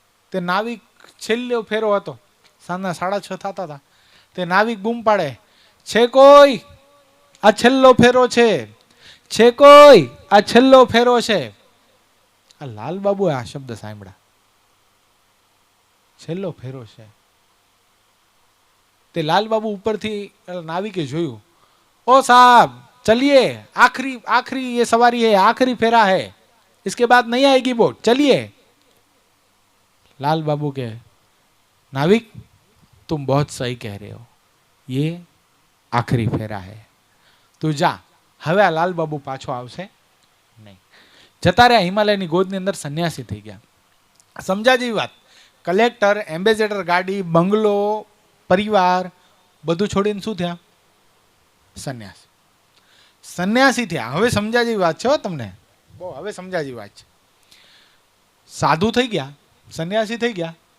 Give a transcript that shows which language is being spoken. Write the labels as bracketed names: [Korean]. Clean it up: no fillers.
[Gujarati] તે નાવિક છેલ્લો ફેરો હતો, સાંજના 6:30 થતા હતા. તે નાવિક બૂમ પાડે, છે કોઈ? આ છેલ્લો ફેરો છે, છે કોઈ? આ છેલ્લો ફેરો છે. આ લાલબાબુએ આ શબ્દ સાંભળ્યા, છેલ્લો ફેરો છે. તે લાલબાબુ ઉપરથી નાવિકે જોયું, [Hindi] ओ साहब चलिए, आखिरी ये सवारी है, आखिरी फेरा है, इसके बाद नहीं आएगी बोट, चलिए. लाल बाबू के, नाविक तुम बहुत सही कह रहे हो, ये आखिरी फेरा है, [Gujarati] તું જા. હવે આ લાલ બાબુ પાછો આવશે નહીં. જતા રહ્યા હિમાલયની ગોદની અંદર, સંન્યાસી થઈ ગયા. સમજા જેવી વાત. કલેક્ટર, એમ્બેસેડર ગાડી, બંગલો, પરિવાર બધું છોડીને શું થયા? સંન્યાસી. સંન્યાસી થયા. હવે સમજા જેવી વાત છે હો તમને, બહુ હવે સમજા જેવી વાત છે. સાધુ થઈ ગયા, સંન્યાસી થઈ ગયા.